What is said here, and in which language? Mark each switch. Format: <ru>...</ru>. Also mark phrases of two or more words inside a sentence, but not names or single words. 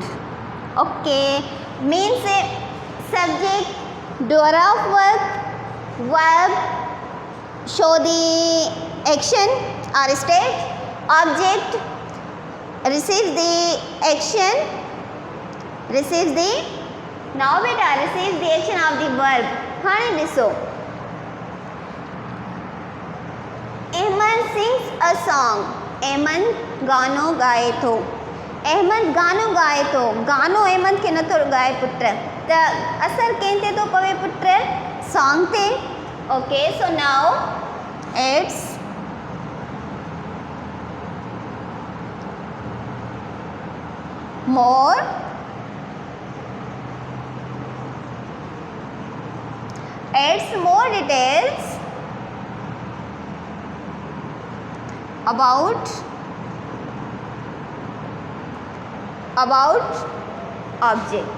<en>Okay, means subject doer of work, verb show the action or state, object receives the action, receives the now beta receives the action of the verb.</en> <sd>हाणे ॾिसो</sd> <en>अहमद sings a song.</en> <sd>अहमद गानो गाए थो. अहमद गानो गाए थो. गानो अहमद खे नथो ॻाए पुट, त असर कंहिं ते थो पवे पुट? सॉन्ग ते.</sd> <en>okay, so now it's more details about object.</en>